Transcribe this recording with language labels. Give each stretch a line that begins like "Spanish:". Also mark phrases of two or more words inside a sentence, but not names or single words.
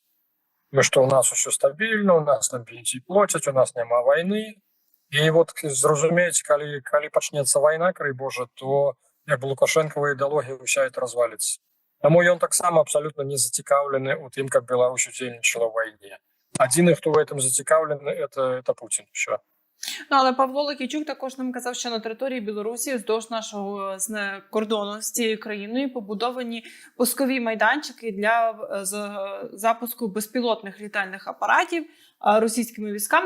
Belarusian: Што ў нас усё стабільна, у нас там пенсіі плоцяць, у нас няма вайны. І зразумееце, калі пачнецца вайна, край Божа, то Лукашэнкава ідэалогія ўся это разваліцца. Таму ён таксама абсалютна не зацікаўлены ў тым, каб Беларусь удзельнічала ў вайне. Адзіны, хто
Russian: в этом
Belarusian: зацікаўлены, это Путін. Все.
Ukrainian: Але Павло Лакійчук також нам казав, що на території Білорусі вздовж нашого кордону з цією країною побудовані пускові майданчики для запуску безпілотних літальних апаратів російськими військами.